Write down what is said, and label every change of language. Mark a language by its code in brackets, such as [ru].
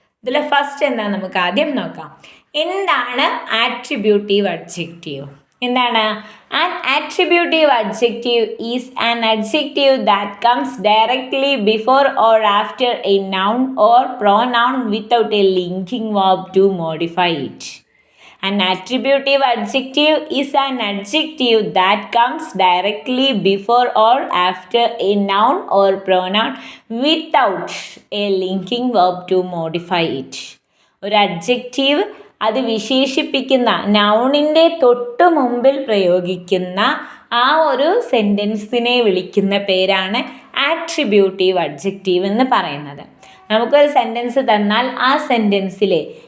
[ml] ഇതിൽ ഫസ്റ്റ് എന്താ നമുക്ക് ആദ്യം നോക്കാം. എന്താണ് ആട്രിബ്യൂട്ടീവ് അഡ്ജക്റ്റീവ്? എന്താണ്? [en] An attributive adjective is an adjective that comes directly before or after a noun or pronoun without a linking verb to modify it. An attributive adjective is an adjective that comes directly before or after a noun or pronoun without a linking verb to modify it. [ml] ഒരു adjective അത് വിശേഷിപ്പിക്കുന്ന നൗണിൻ്റെ തൊട്ട് മുമ്പിൽ പ്രയോഗിക്കുന്ന ആ ഒരു സെൻറ്റൻസിനെ വിളിക്കുന്ന പേരാണ് ആട്രിബ്യൂട്ടീവ് അഡ്ജക്റ്റീവ് എന്ന് പറയുന്നത്. നമുക്കൊരു സെൻറ്റൻസ് തന്നാൽ ആ സെൻറ്റൻസിലെ